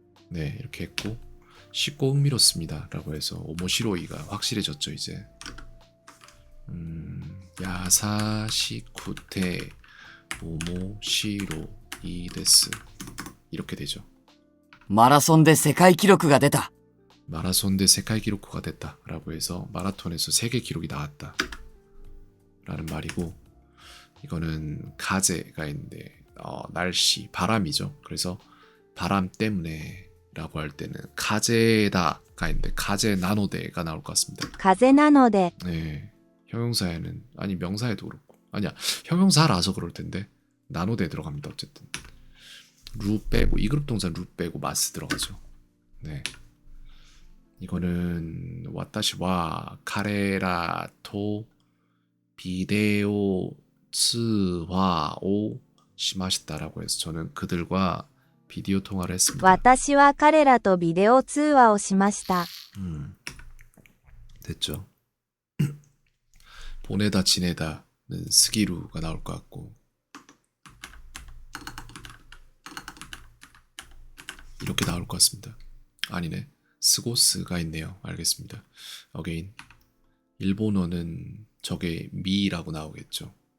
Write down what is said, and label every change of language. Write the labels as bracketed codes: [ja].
[ko] 네, 이렇게 했고 쉽고 흥미롭습니다 라고 해서 오모시로이가 확실해졌죠. 이제 [ja] 야사시쿠테 오모시로이 데스 [ko] 이렇게 되죠. [ja] マラソンで世界記録が出た。 [ko] 마라톤 대 세계 기록호가 됐다 라고 해서 마라톤에서 세계 기록이 나왔다 라는 말이고, 이거는 가제가 있는데 날씨, 바람이죠. 그래서 바람 때문에 라고 할 때는 가제다가 있는데 가제 나노데가 나올 것 같습니다. [ja] 風なので [ko] 네, 형용사에는 아니 명사에도 그렇고 아니야 형용사라서 그럴 텐데 나노데 들어갑니다. 어쨌든 루 빼고 이 그룹 동사 루 빼고 마스 들어가죠. 네, 이거는 [ja] 와타시와 카레라 토 비데오 츠화오 시마시다라고 [ko] 해서 저는 그들과 비디오 통화를 했습니다. [ja] 私は彼らとビデオ通話をしました [ko] 됐죠. 보내다 지내다는 스기루가 나올 것 같고 이렇게 나올 것 같습니다. 아니네, 스고스가 있네요. 알겠습니다. 어게인 일본어는 저게 미라고 나오겠죠.